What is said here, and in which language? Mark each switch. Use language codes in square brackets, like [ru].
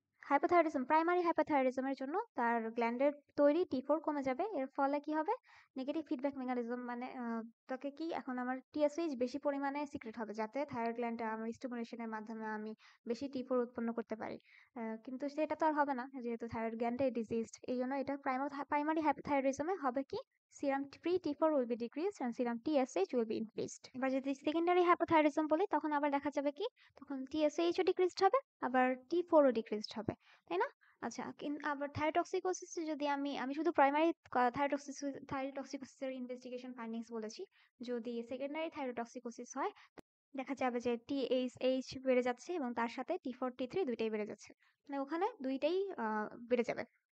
[bn] Hypothyroidism, primary হাইপোথাইরয়েডিজমের জন্য তার গ্ল্যান্ডের তৈরি T4 কমে যাবে। এর ফলে কি হবে? নেগেটিভ ফিডব্যাক মেকানিজম, মানে তাকে কি এখন আমার TSH বেশি পরিমাণে সিক্রেট হবে, যাতে থাইরয়েড গ্ল্যান্ডে আমার স্টিমুলেশনের মাধ্যমে আমি বেশি T4 উৎপন্ন করতে পারি। কিন্তু সেটা তো আর হবে না, যেহেতু থাইরয়েড গ্ল্যান্ডে ডিজিজড। [en] এই জন্য এটা প্রাইমারি হাইপোথাইরয়েডিজমে হবে কি, serum free T4 will be decreased and serum TSH will be increased। [bn] এবার যদি সেকেন্ডারি হাইপোথাইরয়েডিজম বলি, তখন আবার দেখা যাবে কি, তখন TSH ও ডিক্রিজড হবে, আবার T4 ও ডিক্রিজড হবে, তাই না? আচ্ছা, আবার থাইরোটক্সিকোসিস যদি আমি আমি শুধু প্রাইমারি থাইরোটক্সিকোসিসের ইনভেস্টিগেশন ফাইন্ডিংস বলেছি। যদি সেকেন্ডারি থাইরোটক্সিকোসিস হয়, দেখা যাবে যে TSH বেড়ে যাচ্ছে এবং তার সাথে T4 T3 দুইটাই বেড়ে যাচ্ছে, মানে ওখানে দুইটাই বেড়ে যাবে।